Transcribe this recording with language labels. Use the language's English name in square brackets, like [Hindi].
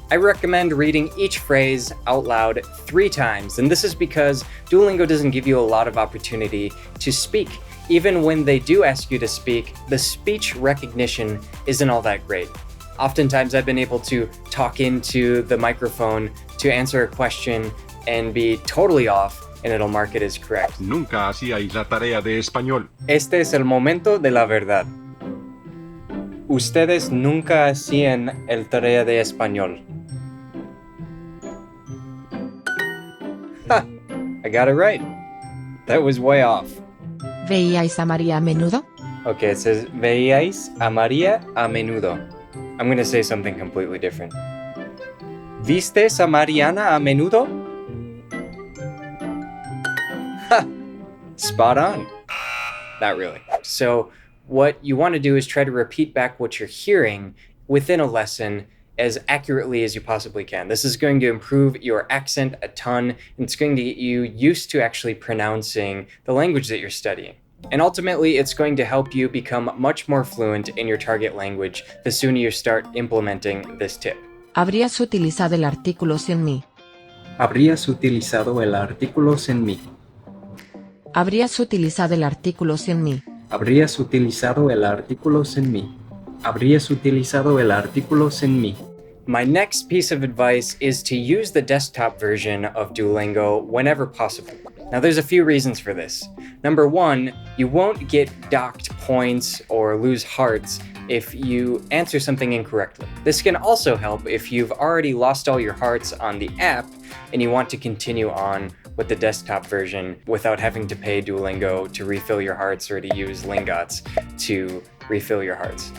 [English] I recommend reading each phrase out loud 3 times, and this is because Duolingo doesn't give you a lot of opportunity to speak. Even when they do ask you to speak, the speech recognition isn't all that great. Oftentimes I've been able to talk into the microphone to answer a question and be totally off, and it'll mark it as correct. [Spanish] Nunca hacíais la tarea de español. Este es el momento de la verdad. Ustedes nunca hacían el tarea de español. [English] Ha! I got it right. That was way off. [Spanish] ¿Veíais a María a menudo? [English] Okay, it says, [Spanish] veíais a María a menudo. [English] I'm going to say something completely different. [Spanish] ¿Vistes a Mariana a menudo? [English] Ha! Spot on. Not really. So what you want to do is try to repeat back what you're hearing within a lesson as accurately as you possibly can. This is going to improve your accent a ton, and it's going to get you used to actually pronouncing the language that you're studying. And ultimately, it's going to help you become much more fluent in your target language the sooner you start implementing this tip. [Spanish] ¿Habrías utilizado el artículo sin mí? Habrías utilizado el artículo sin mí. ¿Habrías utilizado el artículo sin mí? Habrías utilizado el artículo sin mí. Habrías utilizado el artículo sin mí. [English] My next piece of advice is to use the desktop version of Duolingo whenever possible. Now there's a few reasons for this. Number one, you won't get docked points or lose hearts if you answer something incorrectly. This can also help if you've already lost all your hearts on the app and you want to continue on with the desktop version without having to pay Duolingo to refill your hearts or to use Lingots to refill your hearts.